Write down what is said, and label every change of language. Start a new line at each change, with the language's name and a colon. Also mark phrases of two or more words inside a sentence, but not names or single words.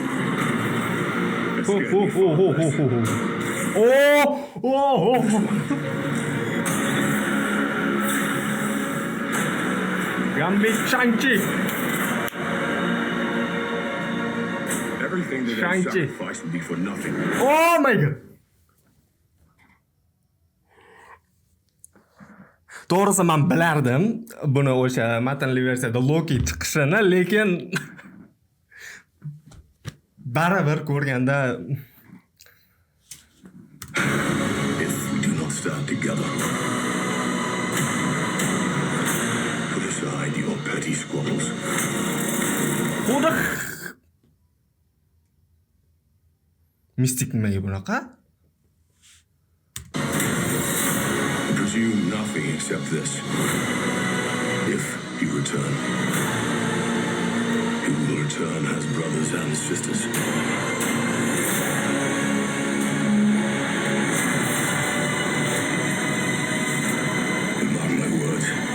English: Gambit Shang-Chi. Everything that they sacrificed would be for nothing. Oh my god.
Uzbek: To'g'risi men bilardim buni o'sha matnli versiyada Loki chiqishini, lekin baribir ko'rganda
English: If we do not stand together, put aside your petty squabbles.
Uzbek: Xudo mistik nimaga bunaqa?
English: Presume nothing except this. If you return, you will return as brothers and sisters. Mark my words.